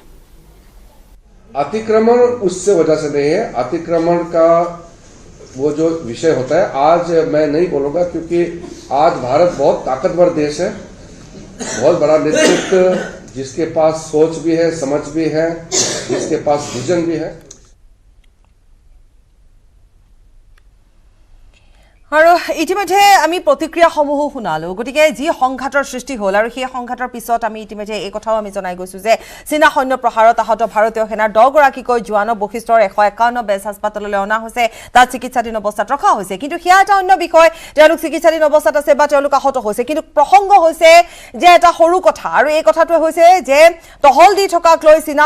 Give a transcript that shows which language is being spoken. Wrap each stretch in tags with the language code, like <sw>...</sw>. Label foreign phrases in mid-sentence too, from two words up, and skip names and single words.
<hi>अतिक्रमण उससे वजह से नहीं है अतिक्रमण का वो जो विषय होता है आज मैं नहीं बोलूंगा क्योंकि आज भारत बहुत ताकतवर देश है बहुत बड़ा नेतृत्व जिसके पास सोच भी है समझ भी है जिसके पास विजन भी है</hi> <as>আৰু ইতিমধ্যে আমি প্ৰতিক্ৰিয়াসমূহ শুনালো গতিকে যি সংঘাতৰ সৃষ্টি হ'ল আৰু সেই সংঘাতৰ পিছত আমি ইতিমধ্যে এই কথাও আমি জনাই গৈছো যে চীনা সৈন্য প্ৰহাৰত আহত ভাৰতীয় সেনাৰ 10 গৰাকীকৈ জোৱানক বশিষ্ঠৰ 151 বেছ হাস্পতাললৈ অনা হৈছে তাত চিকিৎসাধীন অৱস্থাত ৰখা হৈছে কিন্তু সেয়া এটা অন্য বিষয় তেওঁলোক চিকিৎসাধীন অৱস্থাত আছে বা তেওঁলোক আহত হৈছে কিন্তু প্ৰসংগ হৈছে যে এটা সৰু কথা আৰু এই কথাটো হৈছে যে টহল দি থকাক লৈ চীনা</as>